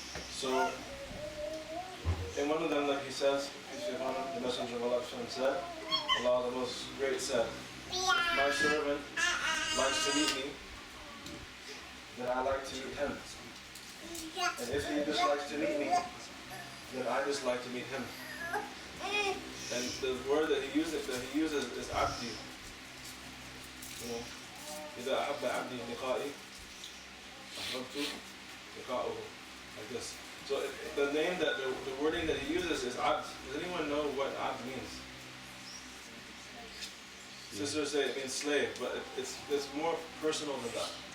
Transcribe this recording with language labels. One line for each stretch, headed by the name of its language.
English: So, in one of them, like He says, the Messenger of Allah said, Allah the Most Great said, if my servant likes to meet me, then I like to meet him. And if he dislikes to meet me, then I dislike to meet him. And the word that he uses is abdi.
Arabic: إذا أحب عبدي لقائي أحببت لقاءه,
English: like this. So the name that the wording that he uses is abd. Does anyone know what abd means? Sisters say it means slave, but it's more personal than that.